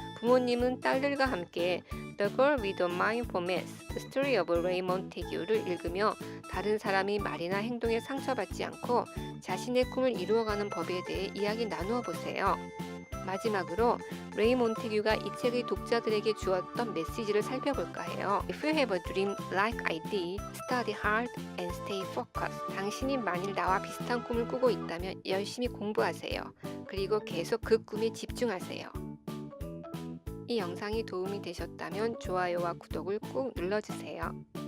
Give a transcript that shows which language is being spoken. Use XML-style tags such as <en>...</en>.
<ko>부모님은 딸들과 함께 The Girl with a Mind for Math, The Story of Ray Montague를 읽으며 다른 사람이 말이나 행동에 상처받지 않고 자신의 꿈을 이루어가는 법에 대해 이야기 나누어 보세요. 마지막으로 레이 몬테규가 이 책의 독자들에게 주었던 메시지를 살펴볼까 해요.</ko> <en>If you have a dream like I did, study hard and stay focused.</en> <ko>당신이 만일 나와 비슷한 꿈을 꾸고 있다면 열심히 공부하세요. 그리고 계속 그 꿈에 집중하세요. 이 영상이 도움이 되셨다면 좋아요와 구독을 꾹 눌러주세요.</ko>